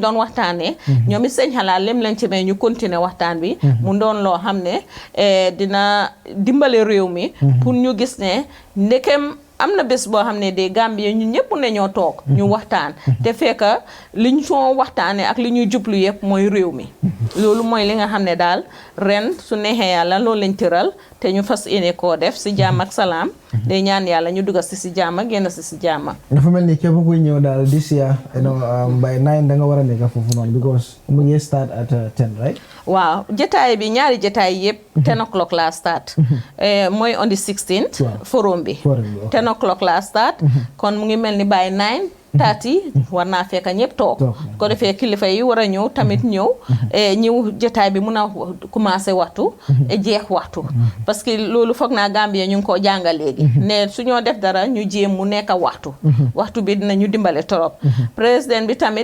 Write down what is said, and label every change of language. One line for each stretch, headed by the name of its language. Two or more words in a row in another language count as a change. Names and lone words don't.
Wolof: doon waxtaanee ñoom it seen xalaat lem lañ ci may ñu continuer waxtaan bi mu doon loo xam ne dina dimbale réew mi pour ñu gis ne ndekem am na bés boo xam ne de Gambie ñun ñëpp ne ñoo toog ñu waxtaan te fekk li ñu soo waxtaanee ak li ñuy jublu yëpp mooy réew mi loolu mooy li nga xam ne daal ren su neexee yàlla loolu lañ tëral te ñu fas yéene koo def si jàmm ak salaam day ñaan yàlla ñu dugal si jàmm génn si jàmm. dafa mel ni képp kuy ñëw daal
English: this year by 9
Wolof: da nga war a nekk foofu noonu because mu ngi
English: start at 10 right.
Wolof: waaw jotaay bi ñaari jotaay yëpp
English: 10 o'clock
Wolof: laa start mooy
English: on the 16th forum
Wolof: bi
English: 10 o'clock
Wolof: laa start kon mu ngi mel ni
English: by 9
Wolof: taati war naa fekk ñëpp toog ko defee kilifa yi war a ñëw tamit ñëw ñëw jotaay bi mun a commencé waxtu jeex waxtu
French: parce que
Wolof: loolu foog naa Gambia ñu ngi koo jàngal léegi ne su ñoo def dara ñu jéem mu nekk waxtu bi dinañu dimbale torop président bi tamit